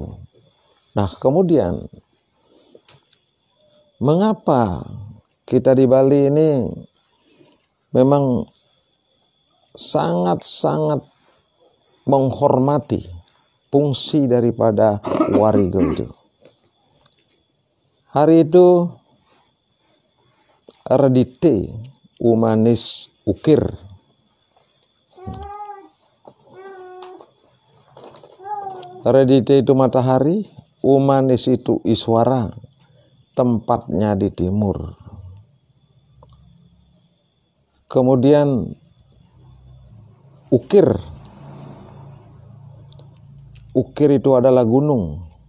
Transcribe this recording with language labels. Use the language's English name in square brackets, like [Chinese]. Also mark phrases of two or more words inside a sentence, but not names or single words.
[Indonesian] Nah, kemudian mengapa kita di Bali ini memang sangat-sangat menghormati fungsi daripada wariga itu. Hari itu redite umanis ukir. Redite itu matahari, umanis itu iswara, tempatnya di timur. Kemudian ukir. Ukir itu adalah gunung.